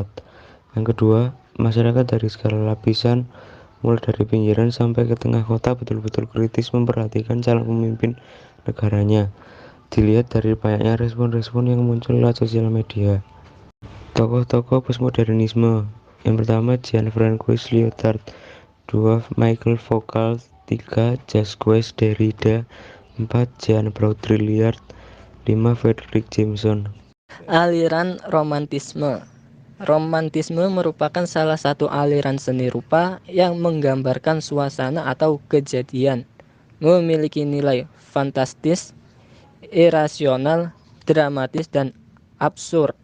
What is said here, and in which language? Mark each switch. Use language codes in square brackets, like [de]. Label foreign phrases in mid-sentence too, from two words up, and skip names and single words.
[id] Yang kedua, masyarakat dari segala lapisan, mulai dari pinggiran sampai ke tengah kota, betul-betul kritis memperhatikan calon pemimpin negaranya. Dilihat dari banyaknya respon-respon yang muncul lewat sosial media. Tokoh-tokoh postmodernisme. Yang pertama, Jean-François Lyotard. 2. Michael Foucault. 3. Jacques Derrida. 4. Jean Baudrillard. 5. Fredric Jameson. Aliran romantisme. Romantisme merupakan salah satu aliran seni rupa yang menggambarkan suasana atau kejadian, memiliki nilai fantastis, irasional, dramatis, dan absurd.